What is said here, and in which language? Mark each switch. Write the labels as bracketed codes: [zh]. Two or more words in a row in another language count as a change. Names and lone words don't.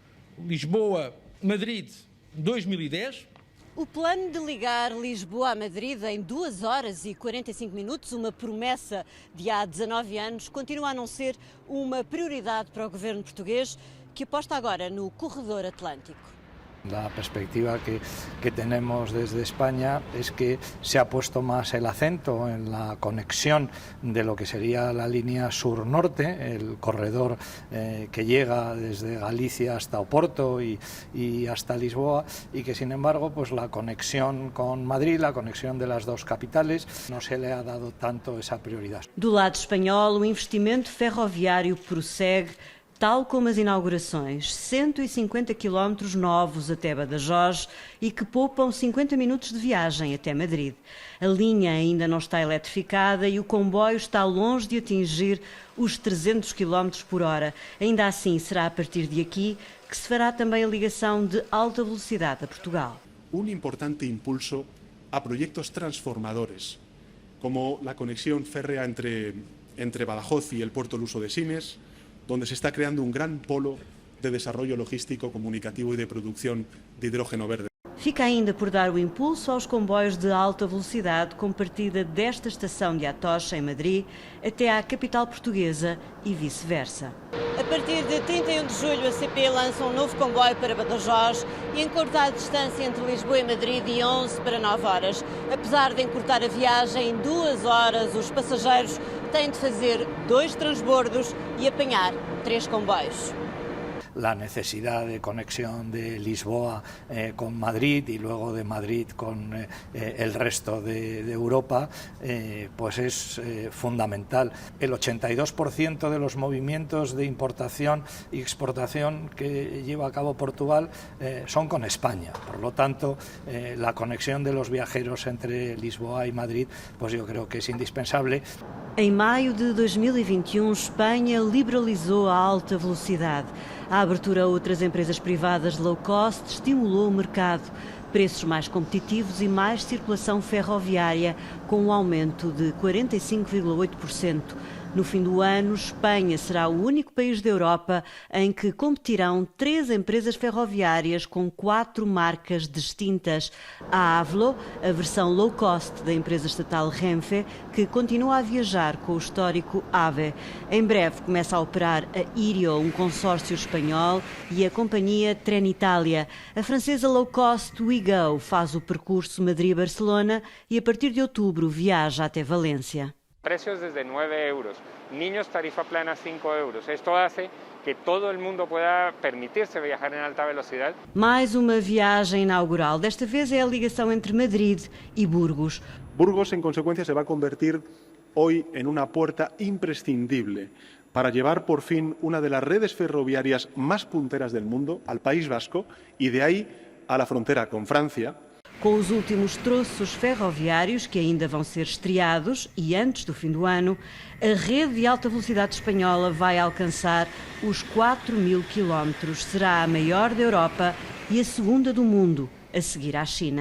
[pt] Lisboa-Madrid, 2010. O plano de ligar Lisboa a Madrid em 2 horas e 45 minutos, uma promessa de há 19 anos, continua a não ser uma prioridade para o governo português, que aposta agora no corredor atlântico. [es] La perspectiva que tenemos desde España es que se ha puesto más el acento en la conexión de lo que sería la línea sur-norte, el corredor que llega desde Galicia hasta Oporto y hasta Lisboa, y que sin embargo pues la conexión con Madrid, la conexión de las dos capitales, no se le ha dado tanto esa prioridad. [pt] Do lado espanhol, o investimento ferroviário prossegue, tal como as inaugurações, 150 quilómetros novos até Badajoz e que poupam 50 minutos de viagem até Madrid. A linha ainda não está eletrificada e o comboio está longe de atingir os 300 quilómetros por hora. Ainda assim, será a partir de aqui que se fará também a ligação de alta velocidade a Portugal. [es] Importante impulso a proyectos transformadores, como la conexión férrea entre Badajoz y el puerto luso de Sines, donde se está creando un gran polo de desarrollo logístico, comunicativo y de producción de hidrógeno verde. [pt] Fica ainda por dar o impulso aos comboios de alta velocidade com partida desta estação de Atocha, em Madrid, até à capital portuguesa e vice-versa. A partir de 31 de julho, a CP lança um novo comboio para Badajoz e encurta a distância entre Lisboa e Madrid de 11 para 9 horas. Apesar de encurtar a viagem em 2 horas, os passageiros têm de fazer 2 transbordos e apanhar 3 comboios. [es] La necesidad de conexión de Lisboa con Madrid y luego de Madrid con el resto de Europa, pues es fundamental. El 82% de los movimientos de importación y exportación que lleva a cabo Portugal son con España. Por lo tanto, la conexión de los viajeros entre Lisboa y Madrid, pues yo creo que es indispensable. [pt] Em maio de 2021, Espanha liberalizou a alta velocidade. A abertura a outras empresas privadas [en] low cost [pt] estimulou o mercado, preços mais competitivos e mais circulação ferroviária, com um aumento de 45,8%. No fim do ano, Espanha será o único país da Europa em que competirão 3 empresas ferroviárias com 4 marcas distintas. A Avlo, a versão [en] low cost [pt] da empresa estatal Renfe, que continua a viajar com o histórico AVE. Em breve começa a operar a Irio, um consórcio espanhol, e a companhia Trenitalia. A francesa [en] low cost [pt] WeGo faz o percurso Madrid-Barcelona e a partir de outubro viaja até Valência. [es] Precios desde 9 euros, niños tarifa plana 5 euros. Esto hace que todo el mundo pueda permitirse viajar en alta velocidad. [pt] Mais uma viagem inaugural. Desta vez é a ligação entre Madrid e Burgos. [es] Burgos, en consecuencia, se va a convertir hoy en una puerta imprescindible para llevar por fin una de las redes ferroviarias más punteras del mundo al País Vasco y de ahí a la frontera con Francia. [pt] Com os últimos troços ferroviários que ainda vão ser estreados e antes do fim do ano, a rede de alta velocidade espanhola vai alcançar os 4.000 quilómetros. Será a maior da Europa e a segunda do mundo, a seguir à China.